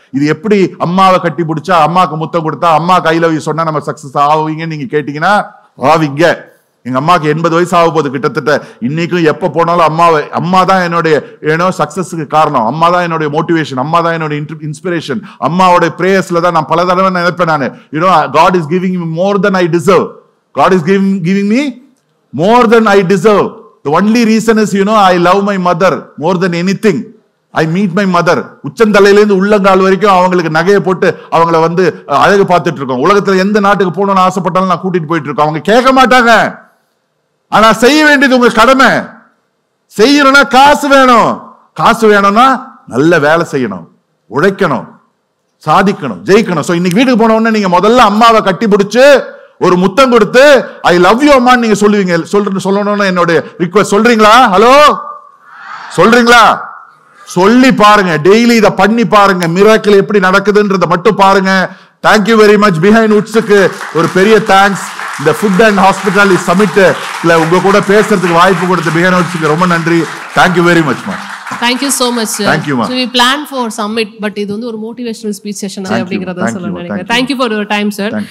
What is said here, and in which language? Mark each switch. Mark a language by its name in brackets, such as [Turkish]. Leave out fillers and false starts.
[Tamil] இது எப்படி அம்மாவை கட்டி பிடிச்சா, அம்மாக்கு முத்தம் கொடுத்தா, அம்மா கையில சொன்னா நம்ம சக்சஸ் ஆவீங்கன்னு நீங்க கேட்டீங்கன்னா ஆவீங்க. எங்க அம்மாக்கு 80 வயசு ஆக போகுது கிட்டத்தட்ட. இன்னைக்கும் எப்ப போனாலும் அம்மா தான் என்னுடைய சக்சஸ்க்கு காரணம். அம்மா தான் என்னுடைய மோட்டிவேஷன், அம்மா தான் என்னுடைய இன்ஸ்பிரேஷன். அம்மாவோட பிரேயர்ஸ்ல தான் நான் பல தடவை நினைப்பேன் நானு. [English] God is giving me more than I deserve. God is giving me more than I deserve. The only reason is I love my mother more than anything. I meet my mother. [Tamil] உச்சந்தலையிலிருந்து உள்ளங்கால் வரைக்கும் அவங்களுக்கு நகையை போட்டு அவங்கள அழகு பார்த்துட்டு இருக்கோம். உலகத்துல எந்த நாட்டுக்கு போகணும்னு ஆசைப்பட்டாலும் நான் கூட்டிட்டு போயிட்டு இருக்கோம். அவங்க கேட்க மாட்டாங்க. ஆனா செய்ய வேண்டியது உங்க கடமை. செய்யணும்னா காசு வேணும். காசு வேணும்னா நல்ல வேலை செய்யணும், உழைக்கணும், சாதிக்கணும், ஜெயிக்கணும். சோ இன்னைக்கு வீட்டுக்கு போன உடனே நீங்க முதல்ல அம்மாவை கட்டி பிடிச்சு ஒரு முத்தம் கொடுத்து [English] I love you [Tamil] அம்மா நீங்க சொல்லுவீங்க. சொல்லணும்னு என்னோட ரிக்வெஸ்ட். சொல்றீங்களா? ஹலோ, சொல்றீங்களா? சொல்லி பாருங்க. டெய்லி இதை பண்ணி பாருங்க. மிராக்கிள் எப்படி நடக்குதுன்றத மட்டும் பாருங்க. [English] Thank you very much. [Tamil] பிஹைண்ட் உட்ஸுக்கு ஒரு பெரிய தேங்க்ஸ். இந்த ஃபுட் அண்ட் ஹாஸ்பிட்டாலிட்டி சமிட் உங்க கூட பேசுறதுக்கு வாய்ப்பு கொடுத்த பிஹைண்ட் உட்ஸுக்கு ரொம்ப நன்றி. [English] Thank you very much. Thank you so much, sir. Thank you, ma. So we planned for summit, but [Tamil] இது வந்து ஒரு [English] motivational speech session [Tamil] அப்படிங்கறத சொல்ல நினைக்கிறேன். [English] Thank you for your time, sir.